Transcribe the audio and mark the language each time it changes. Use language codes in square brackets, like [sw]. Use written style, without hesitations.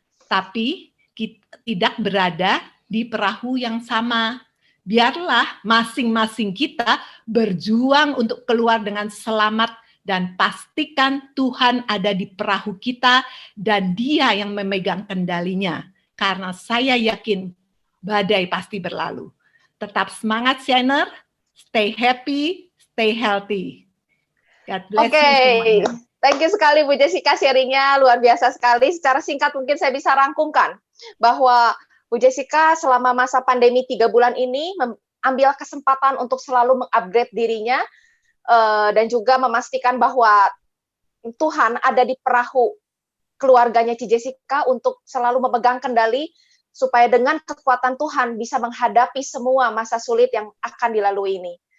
[id] Tapi kita tidak berada di perahu yang sama. Biarlah masing-masing kita berjuang untuk keluar dengan selamat, dan pastikan Tuhan ada di perahu kita dan Dia yang memegang kendalinya. Karena saya yakin badai pasti berlalu. Tetap semangat [en] Shiner, stay happy, stay healthy. God bless you semuanya. Thank you [id] sekali Bu Jessica, sharingnya luar biasa sekali. Secara singkat mungkin saya bisa rangkumkan bahwa Bu Jessica selama masa pandemi 3 bulan ini ambil kesempatan untuk selalu mengupgrade dirinya dan juga memastikan bahwa Tuhan ada di perahu keluarganya Ci Jessica untuk selalu memegang kendali supaya dengan kekuatan Tuhan bisa menghadapi semua masa sulit yang akan dilalui ini.